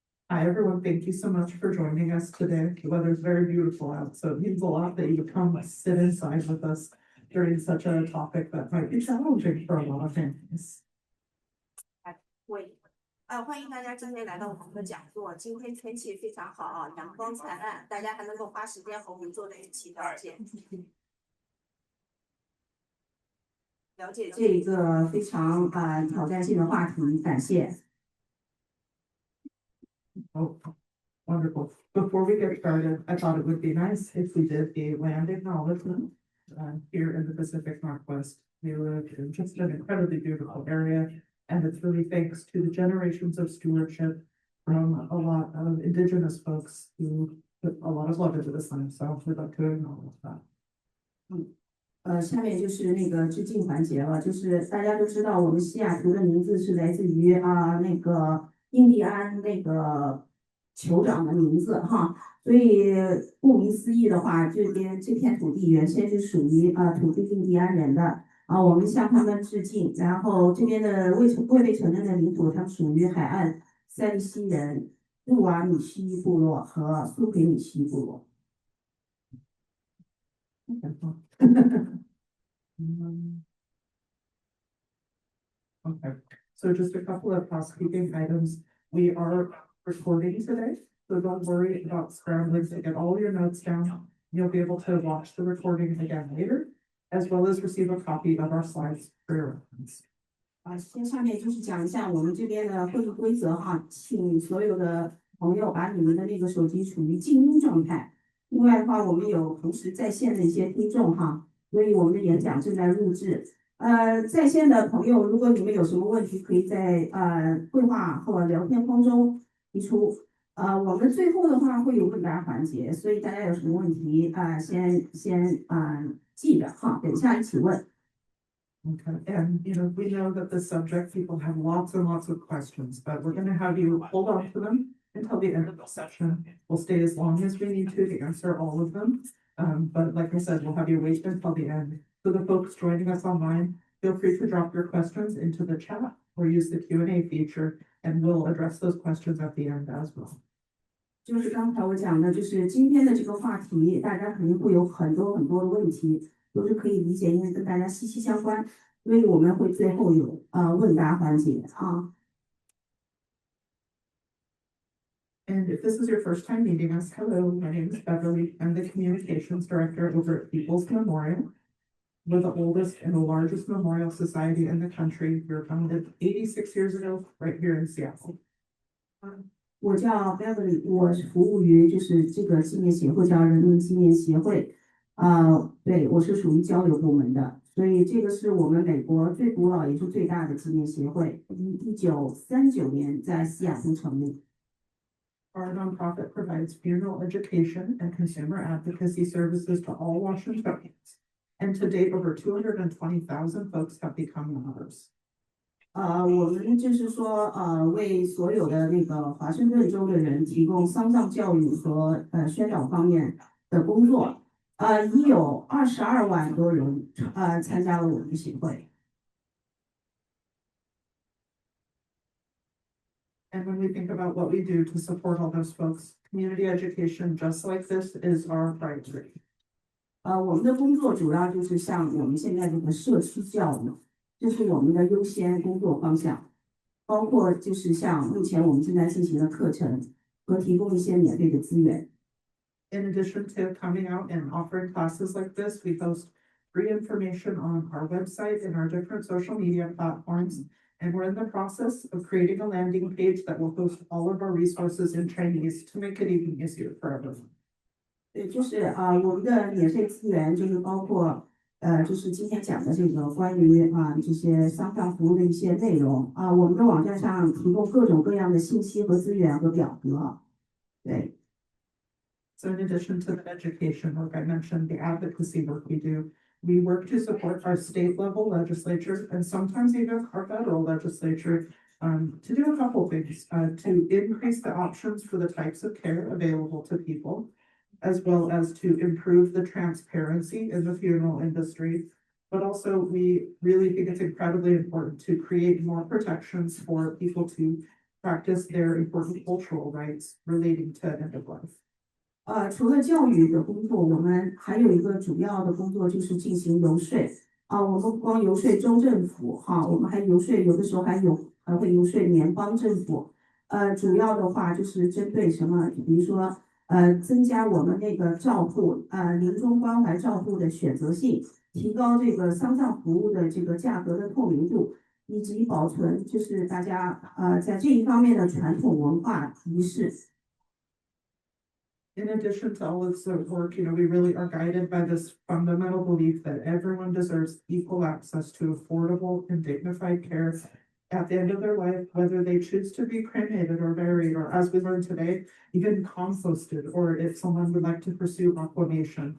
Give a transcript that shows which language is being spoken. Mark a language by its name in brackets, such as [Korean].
[English] Hi everyone, thank you so much for joining us today. The weather is very beautiful out, so it means a lot that you come sit inside with us during such a topic that might be challenging for a lot of families. [Chinese] 欢迎大家今天来到我们的讲座。今天天气非常好啊，阳光灿烂，大家还能够花时间和我们坐在一起了解这一个非常挑战性的话题，感谢。 [English] Oh, wonderful. Before we get started, I thought it would be nice if we did a land acknowledgement here in the Pacific Northwest. We live in just an incredibly beautiful area, and it's really thanks to the generations of stewardship from a lot of Indigenous folks who put a lot of love into this land. So we'd like to acknowledge that. [Chinese] 下面就是那个致敬环节了，就是大家都知道我们西雅图的名字是来自于那个印第安那个酋长的名字哈，所以顾名思义的话，这片土地原先是属于土地印第安人的我们向他们致敬。然后这边的未被承认的领土，它们属于海岸塞利西人、杜瓦米西部落和苏培米西部落。 [English] Okay, so just a couple of housekeeping items. We are recording today, so don't worry about scrambling to get all your notes down. You'll be able to watch the recording again later, as well as receive a copy of our slides for your reference. [Chinese] 先下面就是讲一下我们这边的会议规则哈，请所有的朋友把你们的那个手机处于静音状态。另外的话，我们有同时在线的一些听众哈，所以我们的演讲正在录制。在线的朋友，如果你们有什么问题，可以在对话或聊天框中提出。我们最后的话会有问答环节，所以大家有什么问题先记着哈，等一下一起问。 [English] Okay, and we know that the subject people have lots and lots of questions, but we're going to have you hold on to them until the end of the session. We'll stay as long as we need to answer all of them. But like I said, we'll have you wait until the end. So the folks joining us online, feel free to drop your questions into the chat or use the Q&A feature, and we'll address those questions at the end as well. [Chinese] 就是刚才我讲的，就是今天的这个话题，大家肯定会有很多很多的问题，都是可以理解，因为跟大家息息相关，所以我们会最后有问答环节啊。 [English] And if this is your first time meeting us, hello, my name is Beverly. I'm the Communications Director over at People's Memorial. We're the oldest and the largest memorial society in the country. We were founded 86 years ago, right here in Seattle. [Chinese] 我叫 Beverly， 我是服务于就是这个纪念协会叫人民纪念协会，对，我是属于交流部门的，所以这个是我们美国最古老也是最大的纪念协会，于1939年在西雅图成立。 [English] Our nonprofit provides funeral education and consumer advocacy services to all Washingtonians, and to date, over 220,000 folks have become members. [Chinese] 我们就是说，为所有的那个华盛顿州的人提供丧葬教育和宣导方面的工作，已有22万多人参加了我们的协会。 [English] And when we think about what we do to support all those folks, community education, just like this, is our priority. [Chinese] 我们的工作主要就是像我们现在这个社区教育，这是我们的优先工作方向，包括就是像目前我们正在进行的课程和提供一些免费的资源。 [English] In addition to coming out and offering classes like this, we post free information on our website and our different social media platforms. And we're in the process of creating a landing page that will host all of our resources in Chinese to make it even easier for everyone. [Chinese] 对，就是我们的免费资源就是包括就是今天讲的这个关于这些丧葬服务的一些内容我们的网站上提供各种各样的信息和资源和表格。对。 [English] So in addition to the education work I mentioned, the advocacy work we do, we work to support our state level legislature and sometimes even our federal legislature to do a couple things, to increase the options for the types of care available to people, as well as to improve the transparency in the funeral industry. But also, we really think it's incredibly important to create more protections for people to practice their important cultural rights relating to end of life. [Chinese] 除了教育的工作，我们还有一个主要的工作就是进行游说我们不光游说州政府我们还游说，有的时候还会游说联邦政府。主要的话就是针对什么，比如说增加我们那个照护临终关怀照护的选择性，提高这个丧葬服务的这个价格的透明度，以及保存就是大家在这一方面的传统文化仪式。 [English] In addition to all of the work, we really are guided by this fundamental belief that everyone deserves equal access to affordable and dignified care at the end of their life, whether they choose to be cremated or buried, or as we learned today, even composted, or if someone would like to pursue aquamation.